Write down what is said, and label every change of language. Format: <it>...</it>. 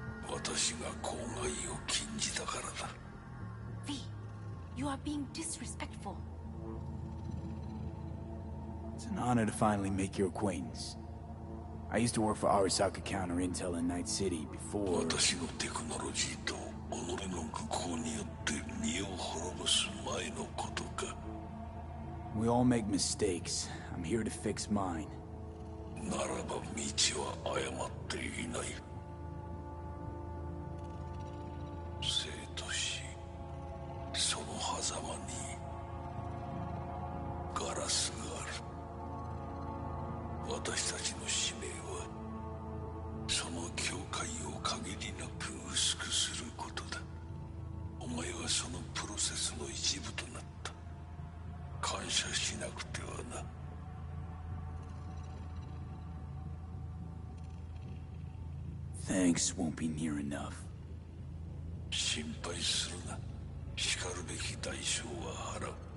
<ja>私が公害を禁じたからだ。</ja> <en>V, you are being disrespectful. It's an honor to finally make your acquaintance. I used to work for Arasaka Counter Intel in Night City before...</en> <ja>私のテクノロジーと己の愚行によって身を滅ぼす前のことか。</ja> <en>We all make mistakes. I'm here to fix mine.</en> <ja>ならば道は誤っていない。生と死、その狭間にガラスがある。私たちの使命はその境界を限りなく薄くすることだ。お前はそのプロセスの一部となった。感謝しなくてはな。</ja> <en>Thanks won't be near enough.</en> <ja>心配するな。しかるべき代償は払う。</ja>